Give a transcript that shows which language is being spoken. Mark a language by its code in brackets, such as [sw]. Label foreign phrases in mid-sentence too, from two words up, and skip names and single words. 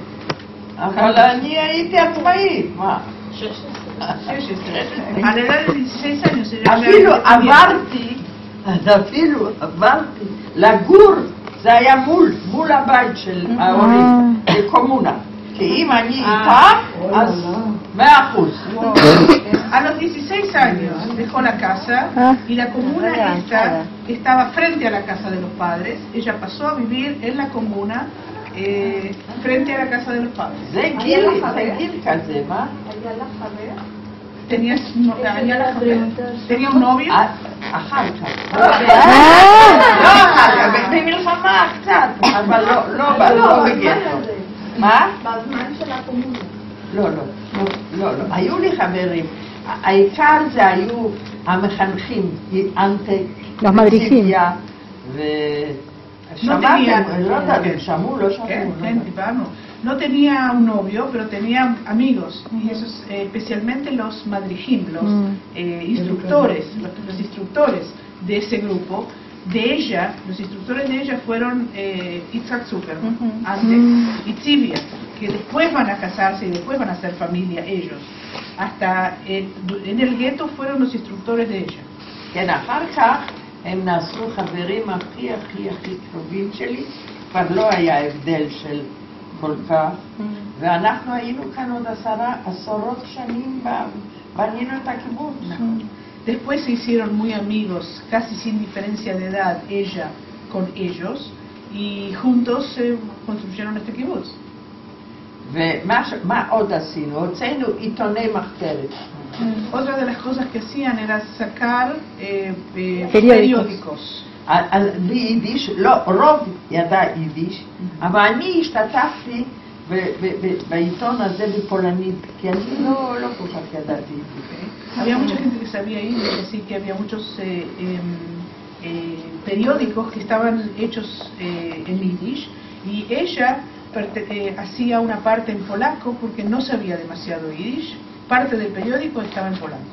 [he] אבל אני הייתי עצמאית, מה? 16. [es] A la edad de 16 años ella [he] אפילו עברתי לגור, זה היה מול הבית של ההורים, בקומונה. כי אם אני איתה, אז 100%. [es] A los 16 años dejó la casa y la comuna esta estaba frente a la casa de los padres. Ella pasó a vivir en la comuna frente a la casa de los padres. [he] זה גיל כזה, מה? [es] Tenía un novio. [he] אחר כך. במלחמה קצת, אבל לא בגטו. מה? בזמן של הקומונה. לא. היו לי חברים. העיקר זה היו המחנכים, אנטק-ציפיה, ושמעתם, לא יודעת, שמעו, לא שמעו. [es] No tenía un novio, pero tenía amigos, y esos, especialmente los madrijim, los instructores, los instructores de ese grupo. De ella, los instructores de ella fueron Itzhak Zuckerman, antes, y Tzivia, que después van a casarse y después van a hacer familia ellos. Hasta en el gueto fueron los instructores de ella. [he] כן, אחר כך הם נעשו חברים הכי קרובים שלי, כבר לא היה הבדל של כל כך, ואנחנו היינו כאן עוד 10 שנים, בנינו את הקיבוץ. [es] Después se hicieron muy amigos, casi sin diferencia de edad, ella con ellos, y juntos construyeron este kibbutz. [he] ומה עוד עשינו? הוצאנו עיתוני מחתרת. [es] Otra de las cosas que hacían era sacar periódicos. [he] ביידיש, לא, רוב ידע יידיש, אבל אני השתתפתי בעיתון הזה בפולנית, כי אני לא כל כך ידעתי יידיש. [es] Había mucha gente que sabía yiddish, así que había muchos periódicos que estaban hechos en yiddish, y ella hacía una parte en polaco porque no sabía demasiado yiddish. Parte del periódico estaba en polaco.